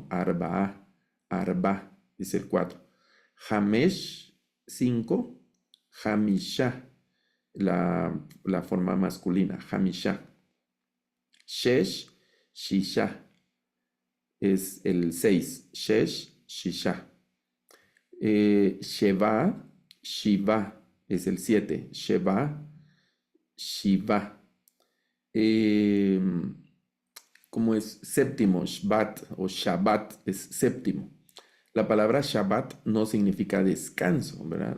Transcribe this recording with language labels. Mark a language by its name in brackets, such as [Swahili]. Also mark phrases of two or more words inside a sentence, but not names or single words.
[Hebrew] ארבעה, ארבע [Spanish] es el 4. [Hebrew] Hamesh, 5. [Spanish] Hamisha, la forma masculina. [Hebrew] חמישה. שש, שישה [Spanish] es el 6. [Hebrew] שש, שישה. שבע, [Spanish] Shiva es el 7. [Hebrew] שבע, שבעה. [Spanish] ¿Cómo es? Séptimo, Shvat o Shabbat es séptimo. La palabra Shabbat no significa descanso, ¿verdad?